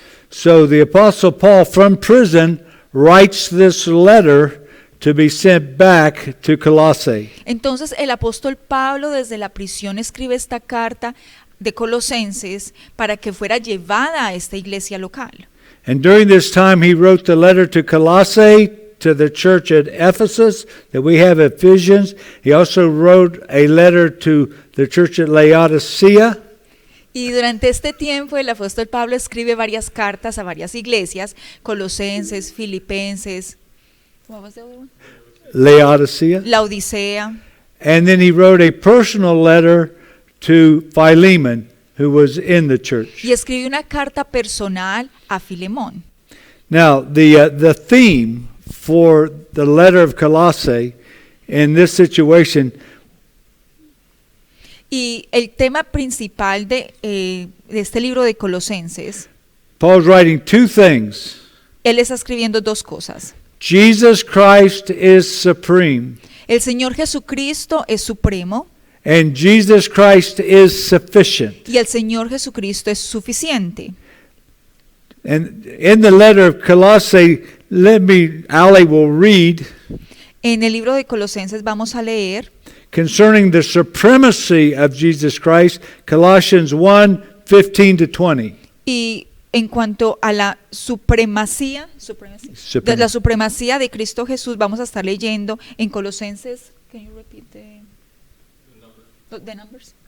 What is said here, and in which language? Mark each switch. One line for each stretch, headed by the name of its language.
English: So the Apostle Paul from prison writes this letter to be sent back to Colossae.
Spanish: Entonces el apóstol Pablo desde la prisión escribe esta carta de Colosenses para que fuera llevada a esta iglesia local.
English: And during this time he wrote the letter to Colossae, to the church at Ephesus that we have Ephesians. He also wrote a letter to the church at Laodicea.
Spanish: Y durante este tiempo el apóstol Pablo escribe varias cartas a varias iglesias, Colosenses, Filipenses,
English: what was the other one? Laodicea. Laodicea. And then he wrote a personal letter to Philemon, who was in the church.
Spanish: Y escribe una carta personal a Filemón.
English: Now, the theme for the letter of Colossae in this situation
Spanish: Y el tema principal de este libro de Colosenses,
English: Paul's writing two things.
Spanish: él está escribiendo dos cosas.
English: Jesus Christ is supreme,
Spanish: El Señor Jesucristo es supremo
English: and Jesus Christ is sufficient.
Spanish: y el Señor Jesucristo es suficiente.
English: And in the letter of Colossae, Ali will read
Spanish: En el libro de Colosenses vamos a leer
English: concerning the supremacy of Jesus Christ, Colossians 1:15-20.
Spanish: y en cuanto a la supremacía de la supremacía de Cristo Jesús, vamos a estar leyendo en Colosenses.
English: Can you repeat the numbers?